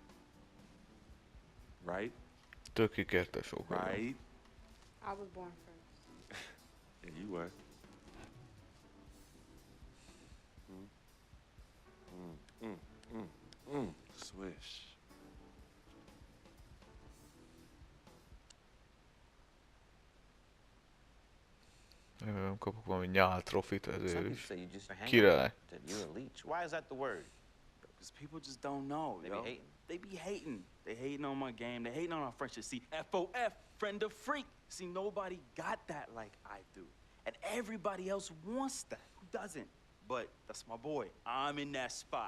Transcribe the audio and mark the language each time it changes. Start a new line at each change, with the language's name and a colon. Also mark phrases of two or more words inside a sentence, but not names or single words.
English: Right?
Hungarian: Tök ikertes ok.
English: Right? I was born first. Yeah, you were. Swish.
Hungarian: Nem kapok valami nyál trofit ezért
English: Some is. say you just hang
Hungarian: Király.
English: that you're a leech. Why is that the word? Because people just don't know, They yo. be hating. They be hating. They hating on my game. They hating on our friendship. See, FOF, friend of freak. See, nobody got that like I do. And everybody else wants that. Who doesn't? But that's my boy. I'm in that spot.